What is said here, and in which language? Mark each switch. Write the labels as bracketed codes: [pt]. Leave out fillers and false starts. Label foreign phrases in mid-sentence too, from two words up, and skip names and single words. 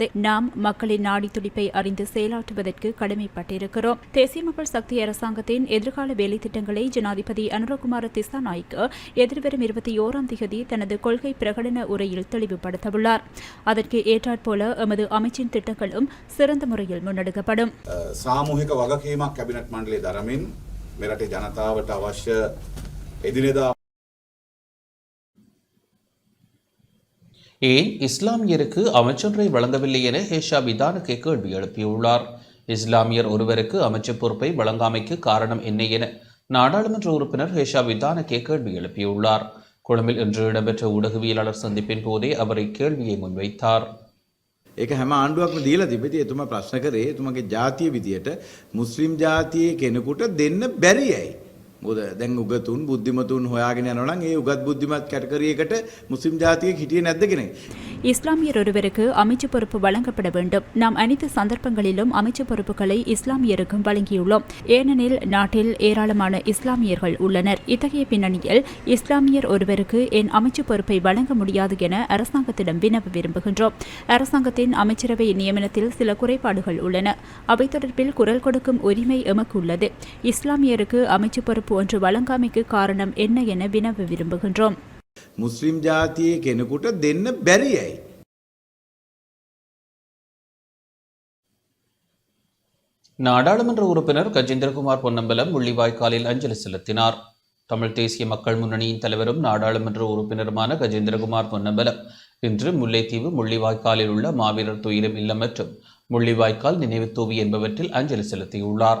[ta] நாம் மக்களின் நாடி துடிப்பை அறிந்து செயலாற்றுவதற்கு கடமைப்பட்டிருக்கிறோம். தேசிய மக்கள் சக்தி அரசாங்கத்தின் எதிர்கால வேலை திட்டங்களை ஜனாதிபதி அனுரகுமார திசாநாயக்க எதிர்வரும் 21ஆம் தேதி தனது கொள்கை பிரகடன உரையில் தெளிவுபடுத்தவுள்ளார். அதற்கு ஏற்றாற்போல எமது அமைச்சின் திட்டங்களும் சிறந்த முறையில் முன்னெடுக்கப்படும். [si] සාමූහික වගකීමක් කැබිනට් මණ්ඩලයේ දරමින් මෙරටේ ජනතාවට අවශ්‍ය එදිනෙදා [ta] ஏன் இஸ்லாமியருக்கு அமைச்சரை வழங்கவில்லை என ஹேஷா விதானகே கேள்வி எழுப்பியுள்ளார். இஸ்லாமியர் ஒருவருக்கு அமைச்சர் பொறுப்பை வழங்காமைக்கு காரணம் என்ன என நாடாளுமன்ற உறுப்பினர் ஹேஷா விதானகே கேள்வி எழுப்பியுள்ளார். கொழும்பில் இன்று இடம்பெற்ற ஊடகவியலாளர் சந்திப்பின் போதே அவர் இக்கேள்வியை முன்வைத்தார். [si] ඒක හැම ආණ්ඩුවක්ම දීලා තිබෙති. එතුමා ප්‍රශ්න කරේ එතුමාගේ ජාතිය විදියට මුස්ලිම් ජාතියේ කෙනෙකුට දෙන්න බැරියයි. මොකද දැන් උගතුන් බුද්ධිමතුන් හොයාගෙන යනවා නම් ඒ උගත් බුද්ධිමත් කැටගරි එකට මුස්ලිම් ජාතියෙක් හිටියේ නැද්ද කියන එක. [ta] இஸ்லாமியர் ஒருவருக்கு அமைச்சு பொறுப்பு வழங்கப்பட வேண்டும். நாம் அனைத்து சந்தர்ப்பங்களிலும் அமைச்சு பொறுப்புகளை இஸ்லாமியருக்கும் வழங்கியுள்ளோம். ஏனெனில் நாட்டில் ஏராளமான இஸ்லாமியர்கள் உள்ளனர். இத்தகைய பின்னணியில் இஸ்லாமியர் ஒருவருக்கு என் அமைச்சு பொறுப்பை வழங்க முடியாது என அரசாங்கத்திடம் வினவ விரும்புகின்றோம். அரசாங்கத்தின் அமைச்சரவை நியமனத்தில் சில குறைபாடுகள் உள்ளன. அவை தொடர்பில் குரல் கொடுக்கும் உரிமை எமக்கு உள்ளது. இஸ்லாமியருக்கு அமைச்சு பொறுப்பு ஒன்று வழங்காமைக்கு காரணம் என்ன என வினவ விரும்புகின்றோம். [si] මුස්ලිම් ජාතියේ කෙනෙකුට දෙන්න බැරියයි. [ta] நாடாளுமன்ற உறுப்பினர் கஜேந்திரகுமார் பொன்னம்பலம் முள்ளிவாய்க்காலில் அஞ்சலி செலுத்தினார். தமிழ் தேசிய மக்கள் முன்னணியின் தலைவரும் நாடாளுமன்ற உறுப்பினருமான கஜேந்திரகுமார் பொன்னம்பலம் இன்று முல்லைத்தீவு முள்ளிவாய்க்காலில் உள்ள மாவீரர் துயிலும் இல்லம் மற்றும் முள்ளிவாய்க்கால் நினைவு தூவி என்பவற்றில் அஞ்சலி செலுத்தியுள்ளார்.